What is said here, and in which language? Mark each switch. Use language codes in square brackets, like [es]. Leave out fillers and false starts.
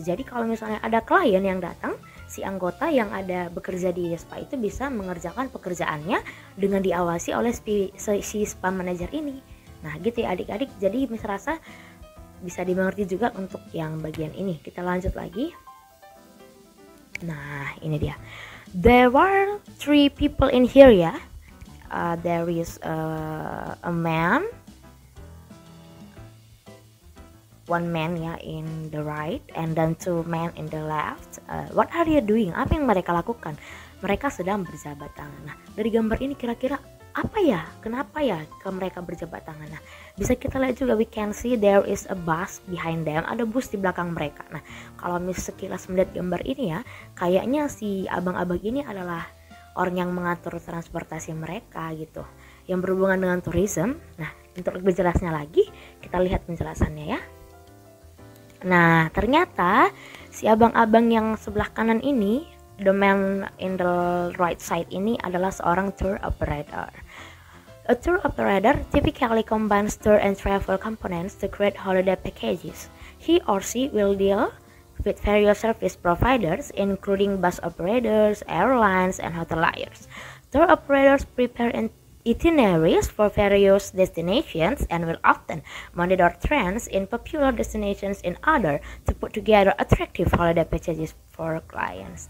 [id] Jadi kalau misalnya ada klien yang datang, si anggota yang ada bekerja di spa itu bisa mengerjakan pekerjaannya dengan diawasi oleh si spa manager ini. Nah, gitu ya adik-adik. Jadi Miss rasa bisa dimengerti juga untuk yang bagian ini. Kita lanjut lagi. Nah, ini dia. [en] There were 3 people in here ya. There is a man, one man ya in the right, and then 2 men in the left. What are you doing? [id] Apa yang mereka lakukan? Mereka sedang berjabat tangan. Nah, dari gambar ini kira-kira apa ya? Kenapa ya mereka berjabat tangan? Nah, bisa kita lihat juga, [en] we can see there is a bus behind them. [id] Ada bus di belakang mereka. Nah, kalau sekilas melihat gambar ini ya, kayaknya si abang-abang ini adalah orang yang mengatur transportasi mereka gitu, yang berhubungan dengan tourism. Nah, untuk lebih jelasnya lagi, kita lihat penjelasannya ya. Nah, ternyata si abang-abang yang sebelah kanan ini, [en] the man in the right side [id] ini adalah seorang tour operator. [en] A tour operator typically combines tour and travel components to create holiday packages. He or she will deal with various service providers, including bus operators, airlines, and hoteliers. Tour operators prepare itineraries for various destinations and will often monitor trends in popular destinations in order to put together attractive holiday packages for clients.